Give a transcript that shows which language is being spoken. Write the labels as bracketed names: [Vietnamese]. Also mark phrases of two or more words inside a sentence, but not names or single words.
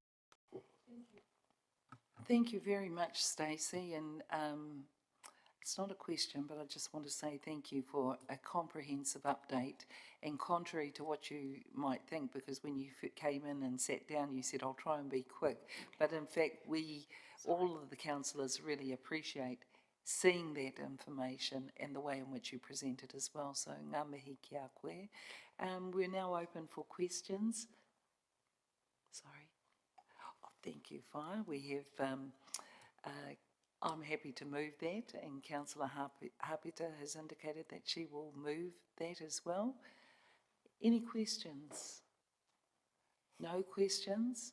[English] Thank you very much, Stacey, and it's not a question, but I just want to say thank you for a comprehensive update. And contrary to what you might think, because when you came in and sat down, you said, I'll try and be quick. But in fact, all of the councillors really appreciate seeing that information and the way in which you present it as well. [Māori] So ngā mihi ki a koe. [English] We're now open for questions. Sorry. Oh, thank you, Fire. We have, I'm happy to move that, and Councillor Hapeta has indicated that she will move that as well. Any questions? No questions?